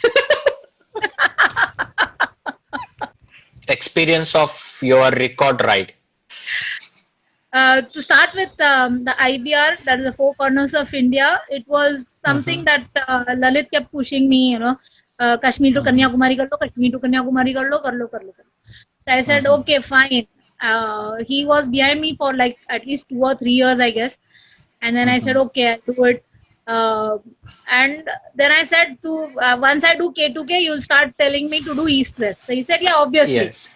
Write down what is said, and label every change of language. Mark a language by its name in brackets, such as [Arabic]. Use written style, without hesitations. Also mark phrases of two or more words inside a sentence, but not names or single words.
[English] Experience of your record ride. To start with the IBR, that is the Four Corners of India, it was something that Lalit kept pushing me, Kashmir to Kanyakumari [Hindi] कर लो, [English] Kashmir to Kanyakumari [Hindi] कर लो, कर लो, कर लो, कर लो. [English] So I said, okay, fine. He was behind me for like at least 2 or 3 years, I guess. And then I said, okay, I'll do it. Uh, and then I said to once I do K2K, you'll start telling me to do East West. So he said, yeah, obviously. Yes.